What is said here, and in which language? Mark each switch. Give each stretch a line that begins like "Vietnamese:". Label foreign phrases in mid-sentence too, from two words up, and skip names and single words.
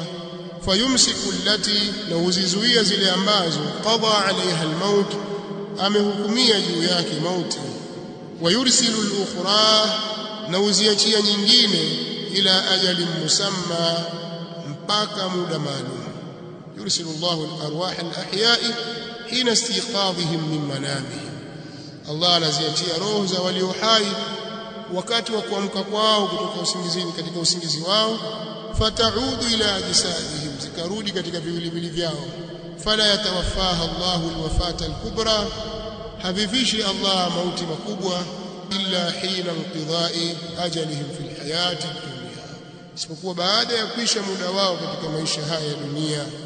Arabic: فيمسك التي,
Swahili: na uzizuia zile ambazo
Arabic: قضى عليها الموت,
Swahili: amehukumia juu yake mauti.
Arabic: ويرسل الأخرى,
Swahili: na uziachia nyingine,
Arabic: إلى أجل مسمى,
Swahili: mpaka muda maalum.
Arabic: يرسل الله الأرواح الأحياء حين استيقاظهم من منامهم,
Swahili: Allah anaziachia roho za walio hai wakati wa kuamka kwao kutoka usingizini, katika usingizi wao.
Arabic: فتعود إلى أجسادهم,
Swahili: zikarudi katika viwiliwili vyao.
Arabic: فلا يتوفاها الله الوفاة الكبرى,
Swahili: havivishi Allah mauti makubwa,
Arabic: إلا حين انقضاء آجالهم في الحياة الدنيا,
Swahili: isipokuwa baada ya kuisha muda wao katika maisha haya ya dunia.